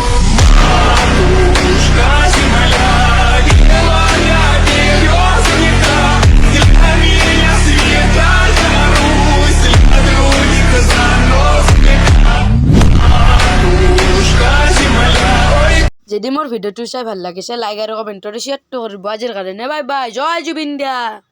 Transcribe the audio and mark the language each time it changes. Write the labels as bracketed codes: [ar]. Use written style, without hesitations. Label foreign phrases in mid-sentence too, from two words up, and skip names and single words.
[ru] Матушка земля, белая березника, для меня святая Русь, для других заносчика. Матушка земля, ой. [as] যদি মোৰ ভিডিঅ'টো চাই ভাল লাগিছে লাইক আৰু কমেণ্টৰ শ্বেয়াৰটো কৰিব। আজিৰ কাৰণে [en] bye bye, [as] জয় জুবিন দা।